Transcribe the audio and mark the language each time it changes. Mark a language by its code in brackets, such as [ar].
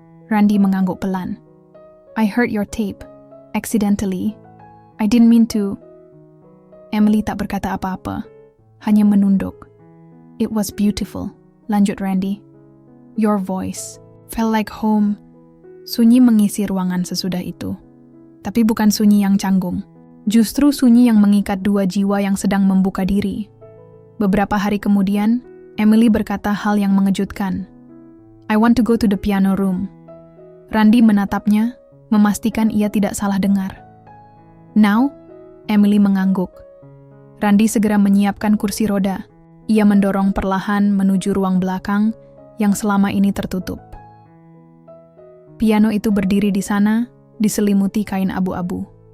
[en] Randy [id] mengangguk pelan. [en] "I heard your tape. Accidentally. I didn't mean to." [id] Emily tak berkata apa-apa, hanya menunduk. [en] "It was beautiful," [id] lanjut [en] Randy. "Your voice felt like home." [id] Sunyi mengisi ruangan sesudah itu. Tapi bukan sunyi yang canggung. Justru sunyi yang mengikat dua jiwa yang sedang membuka diri. Beberapa hari kemudian, Emily berkata hal yang mengejutkan. [en] "I want to go to the piano room." [id] Randy menatapnya, memastikan ia tidak salah dengar. [en] "Now?" [id] Emily mengangguk. Randy segera menyiapkan kursi roda. Ia mendorong perlahan menuju ruang belakang yang selama ini tertutup. Piano itu berdiri di sana, diselimuti kain abu-abu.